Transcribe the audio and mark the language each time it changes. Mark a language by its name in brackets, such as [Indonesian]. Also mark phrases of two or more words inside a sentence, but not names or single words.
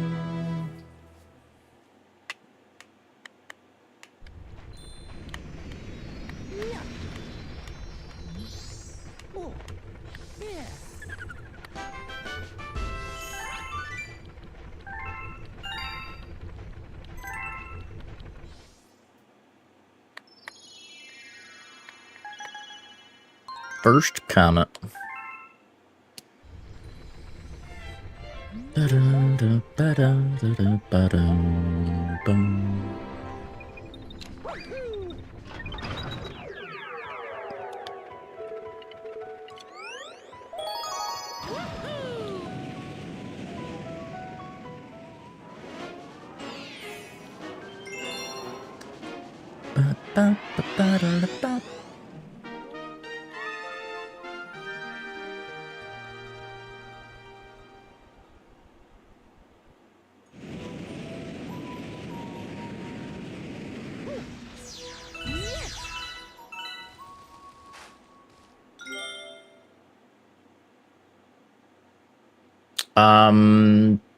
[English] Oh, yeah. First comet. Ba-dum, ba-dum, ba-dum, ba-dum, bum. Woohoo! Woohoo! Ba, ba, ba, ba, da, da, ba. Yes! Um.